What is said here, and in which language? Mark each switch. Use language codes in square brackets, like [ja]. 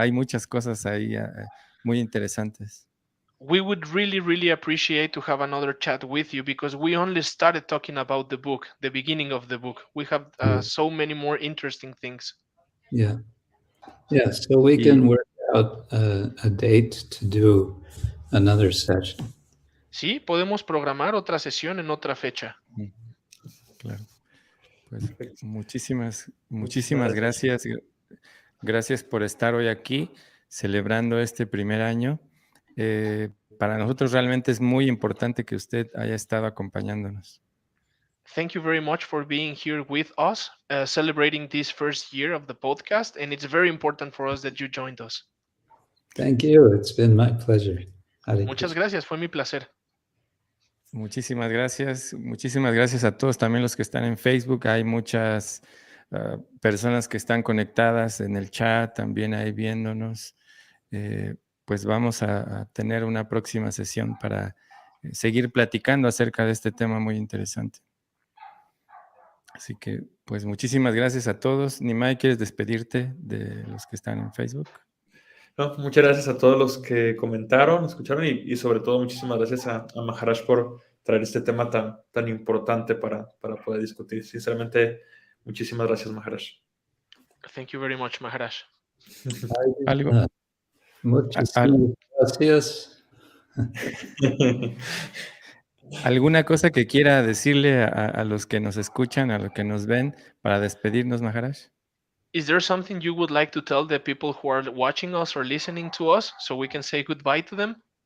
[es] Hay muchas cosas ahí muy interesantes. [en] We would really, really appreciate to have another chat with you because we only started talking about the book, the beginning of the book. We have so many more interesting things. Yeah. Yeah, so we can work out a date to do another session. [es] Sí, podemos programar otra sesión en otra fecha. Claro. Pues muchísimas gracias. Gracias por estar hoy aquí celebrando este primer año. Para nosotros realmente es muy importante que usted haya estado acompañándonos. [en] Thank you very much for being here with us, celebrating this first year of the podcast, and it's very important for us that you joined us. Thank you. It's been my pleasure. [es] Muchas gracias, fue mi placer. Muchísimas gracias a todos, también los que están en Facebook. Hay muchas personas que están conectadas en el chat, también ahí viéndonos. Pues vamos a tener una próxima sesión para seguir platicando acerca de este tema muy interesante. Así que, pues muchísimas gracias a todos. Nimai, ¿quieres despedirte de los que están en Facebook? No, muchas gracias a todos los que comentaron, escucharon y sobre todo muchísimas gracias a Maharaj por traer este tema tan importante para poder discutir. Sinceramente, muchísimas gracias, Maharaj. [en] Thank you very much, Maharaj. [es] ¿Algo? Muchísimas gracias. ¿Alguna cosa que quiera decirle a los que nos escuchan, a los que nos ven, para despedirnos, Maharaj? [en] Is there something you would like to tell the people who are watching us or listening to us so we can say goodbye to them?